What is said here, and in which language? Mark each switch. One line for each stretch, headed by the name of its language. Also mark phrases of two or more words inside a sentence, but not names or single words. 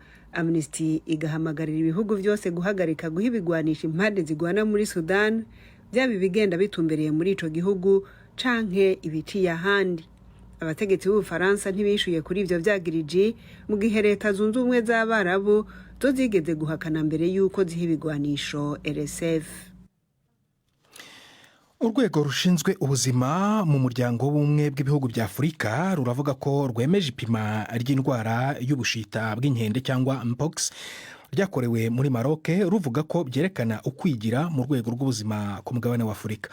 Rundi: Amnesty igahamagarira ibihugu byose guhagarika guha ibigwanisho impande zigwana muri Sudan, byaba bigenda bitumbereye muri ico gihugu canke ibiciye ahandi. Abategetsi b'Ubufaransa ntibishuye kuri ivyo vyagiriji, mu gihe Leta Zunze Ubumwe z'Abarabu zo zigeze guhakana mbere yuko ziha ibigwanisho RSF.
Kinyarwanda: Urwego rushinzwe ubuzima mu muryango w'ubumwe bw'ibihugu bya Afurika ruravuga ko rwemeje ipima ry'indwara y'ubushita bw'inkende cyangwa mpox ryakorewe muri Maroc, ruvuga ko byerekana ukwigira mu rwego rw'ubuzima ku mugabane wa Afurika.